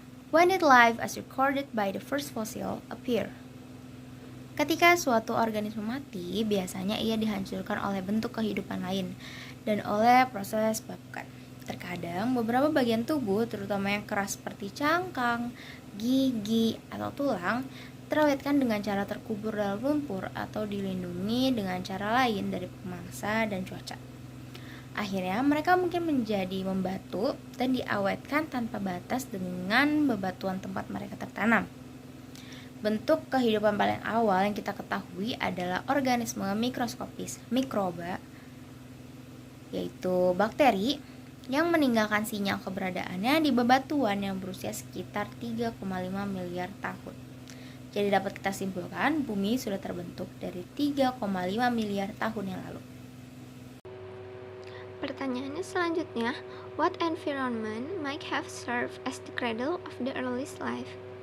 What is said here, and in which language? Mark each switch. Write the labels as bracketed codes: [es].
[en] When did life as recorded by the first fossil appear? [id] Ketika suatu organisme mati, biasanya ia dihancurkan oleh bentuk kehidupan lain dan oleh proses bekukan. Terkadang beberapa bagian tubuh, terutama yang keras seperti cangkang, gigi, atau tulang, terawetkan dengan cara terkubur dalam lumpur atau dilindungi dengan cara lain dari pemangsa dan cuaca. Akhirnya mereka mungkin menjadi membatu dan diawetkan tanpa batas dengan bebatuan tempat mereka tertanam. Bentuk kehidupan paling awal yang kita ketahui adalah organisme mikroskopis mikroba, yaitu bakteri, yang meninggalkan sinyal keberadaannya di bebatuan yang berusia sekitar 3,5 miliar tahun. Jadi dapat kita simpulkan, bumi sudah terbentuk dari 3,5 miliar tahun yang lalu. Pertanyaannya selanjutnya, [en] what environment might have served as the cradle of the earliest life?